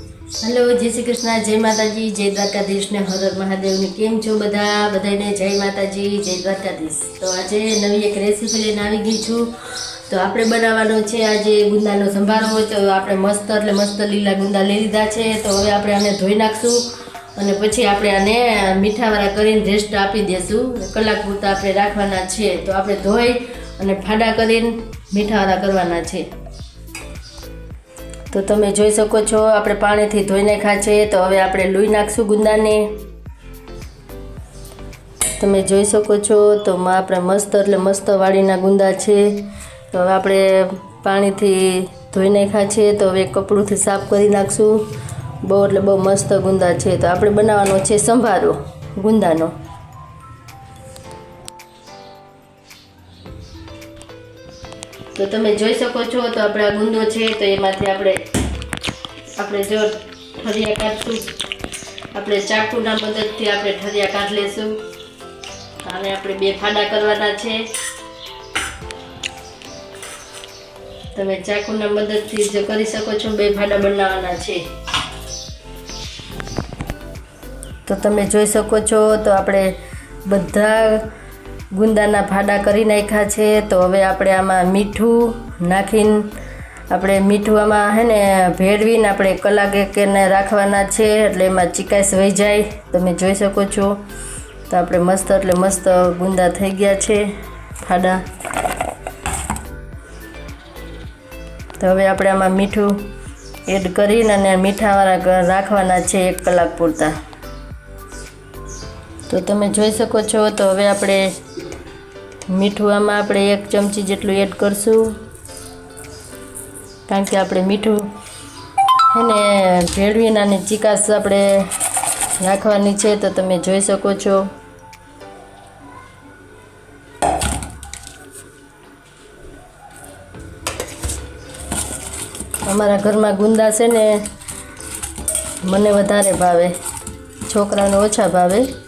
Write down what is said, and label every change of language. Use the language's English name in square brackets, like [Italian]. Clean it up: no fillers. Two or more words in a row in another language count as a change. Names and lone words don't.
[Gujarati] હેલો જય શ્રી કૃષ્ણ જય માતાજી જય દ્વારકાધીશ ને હર હર મહાદેવ ને કેમ છો બધાને જય માતાજી જય દ્વારકાધીશ। તો આજ નવી એક રેસિપી લઈને આવી ગઈ છું। તો આપણે બનાવવાનો છે આજ ગુંદાનો સંભારો। તો આપણે મસ્ત એટલે મસ્ત લીલા ગુંદા લઈ લીધા છે। તો હવે આપણે આને ધોઈ નાખશું અને પછી આપણે આને મીઠાવાળા કરીને રેસ્ટ આપી દેશું। કલાક પૂરતા આપણે રાખવાના છે। તો આપણે ધોઈ અને ફાડા કરીને મીઠાવાળા કરવાના છે। તો તમે જોઈ શકો છો આપણે પાણીથી ધોઈ નાખ્યા છે। તો હવે આપણે લૂઈ નાખશું ગુંદાને। તમે જોઈ શકો છો તો આપણે મસ્ત એટલે મસ્ત વાળીના ગુંદા છે। તો હવે આપણે પાણીથી ધોઈ નાખ્યા છે। તો હવે કપડુંથી સાફ કરી નાખશું। બહુ એટલે બહુ મસ્ત ગુંદા છે। તો આપણે બનાવવાનો છે સંભારો ગુંદાનો। તો તમે જોઈ શકો છો તો આપણે આ ગુંદો છે। તો એમાંથી આપણે જો ઠળિયા કાઢશું। આપણે ચાકુના મદદથી આપણે ઠળિયા કાઢી લેશું અને આપણે બે ફાડા કરવાના છે। તમે ચાકુના મદદથી જો કરી શકો છો। બે ફાડા બનાવવાના છે। તો તમે જોઈ શકો છો તો આપણે બધા ગુંદાના ફાડા કરી નાખ્યા છે। તો હવે આપણે આમાં મીઠું નાખીને આપણે મીઠું આમાં હૈ ને ભેળવીને આપણે કલાક એક ને રાખવાના છે એટલે એમાં ચીકાશ વહી જાય। તમે જોઈ શકો છો। તો આપણે મસ્ત એટલે મસ્ત ગુંદા થઈ ગયા છે ફાડા। તો હવે આપણે આમાં મીઠું એડ કરીને અને મીઠાવાળા રાખવાના છે 1 કલાક પૂરતા। તો તમે જોઈ શકો છો। તો હવે આપણે મીઠું આમાં આપણે 1 ચમચી જેટલું એડ કરશું કારણ કે આપણે મીઠું હૈ ને ભેળવીને આની ચીકાશ આપણે રાખવાની છે। તો તમે જોઈ શકો છો। અમારા ઘરમાં ગુંદા છે ને મને વધારે ભાવે, છોકરાને ઓછા ભાવે।